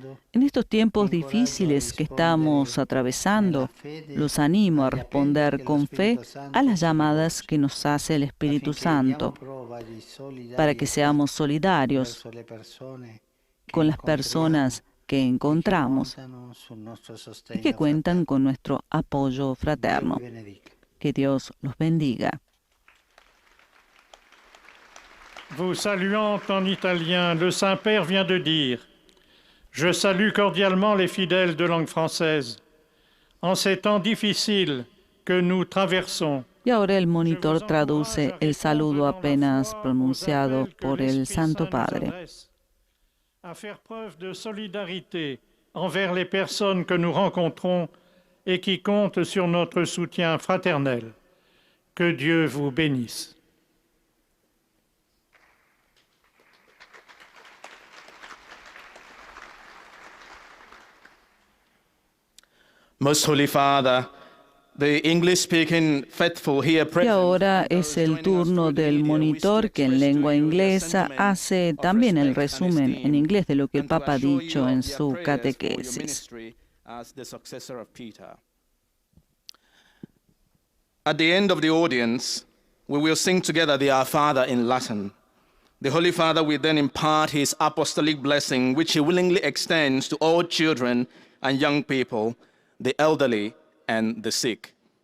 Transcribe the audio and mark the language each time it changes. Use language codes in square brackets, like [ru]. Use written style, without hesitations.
[es] En estos tiempos difíciles que estamos atravesando, los animo a responder con fe a las llamadas que nos hace el Espíritu Santo, para que seamos solidarios con las personas que encontramos y que cuentan con nuestro apoyo fraterno. Que Dios los bendiga. [fr] Vous saluant en italien, le Saint-Père vient de dire « Je salue cordialement les fidèles de langue française. En ces temps difficiles que nous traversons, [es] Y ahora el monitor traduce el saludo apenas pronunciado por el Santo Padre. [fr] À faire preuve de solidarité envers les personnes que nous rencontrons et qui comptent sur notre soutien fraternel. Que Dieu vous bénisse. [en] Most Holy Father, the English-speaking faithful here [es] Y [en] present, [es] ahora es el turno del monitor que en lengua inglesa hace también el resumen en inglés de lo que el Papa ha dicho en su catequesis. [en] as the successor of Peter. At the end of the audience, we will sing together the Our Father in Latin. The Holy Father will then impart his apostolic blessing, which he willingly extends to all children and young people, the elderly and the sick.